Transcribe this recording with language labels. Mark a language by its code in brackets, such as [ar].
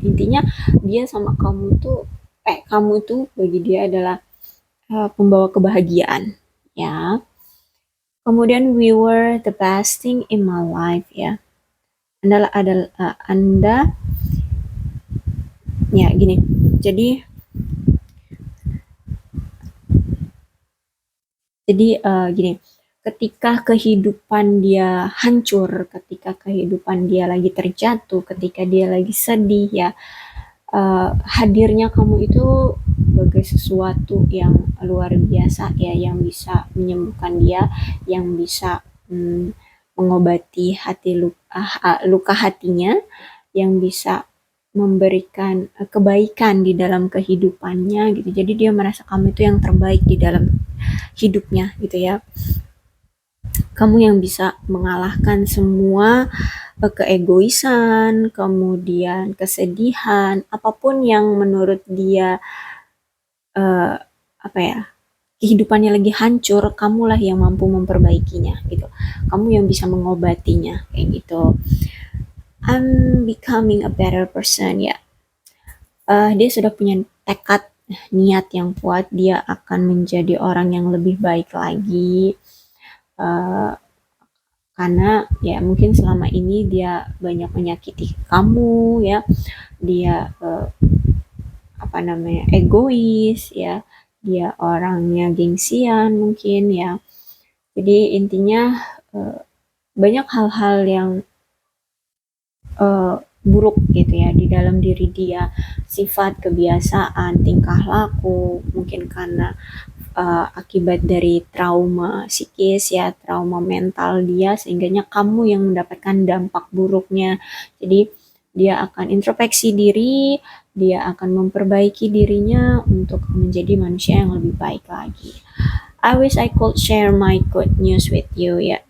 [id] Intinya dia sama kamu tuh bagi dia adalah pembawa kebahagiaan ya. Kemudian [en] we were the best thing in my life ya. Anda [id] Ya gini, jadi gini, ketika kehidupan dia hancur, ketika kehidupan dia lagi terjatuh, ketika dia lagi sedih ya, hadirnya kamu itu sebagai sesuatu yang luar biasa ya, yang bisa menyembuhkan dia, yang bisa mengobati luka hatinya, yang bisa memberikan kebaikan di dalam kehidupannya gitu. Jadi dia merasa kamu itu yang terbaik di dalam hidupnya gitu ya. Kamu yang bisa mengalahkan semua keegoisan, kemudian kesedihan, apapun yang menurut dia eh, apa ya, kehidupannya lagi hancur, kamulah yang mampu memperbaikinya gitu. Kamu yang bisa mengobatinya kayak gitu. [en] I'm becoming a better person ya. [id] Dia sudah punya tekad, niat yang kuat, dia akan menjadi orang yang lebih baik lagi. Uh, karena ya mungkin selama ini dia banyak menyakiti kamu ya, dia apa namanya, egois ya, dia orangnya gengsian mungkin ya. Jadi intinya uh, banyak hal-hal yang buruk gitu ya di dalam diri dia, sifat, kebiasaan, tingkah laku, mungkin karena akibat dari trauma psikis ya, trauma mental dia, sehingganya kamu yang mendapatkan dampak buruknya. Jadi dia akan introspeksi diri, dia akan memperbaiki dirinya untuk menjadi manusia yang lebih baik lagi. [en] I wish I could share my good news with you ya.